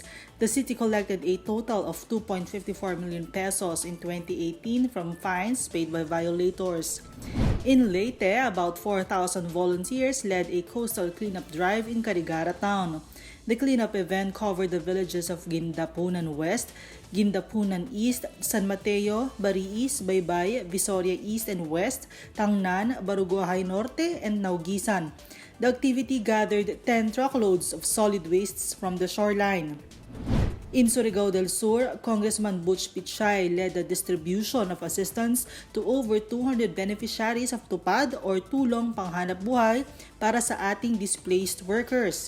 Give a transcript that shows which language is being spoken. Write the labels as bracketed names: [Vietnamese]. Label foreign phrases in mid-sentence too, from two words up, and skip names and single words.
[English] The city collected a total of 2.54 million pesos in 2018 from fines paid by violators. In Leyte, about 4,000 volunteers led a coastal cleanup drive in Carigara town. The cleanup event covered the villages of Guindapunan West, Guindapunan East, San Mateo, Bariis, Baybay, Visoria East and West, Tangnan, Barugay Norte, and Naugisan. The activity gathered 10 truckloads of solid wastes from the shoreline. In Surigao del Sur, Congressman Butch Pichay led the distribution of assistance to over 200 beneficiaries of TUPAD or Tulong Panghanap Buhay [Filipino] para sa ating [English] displaced workers.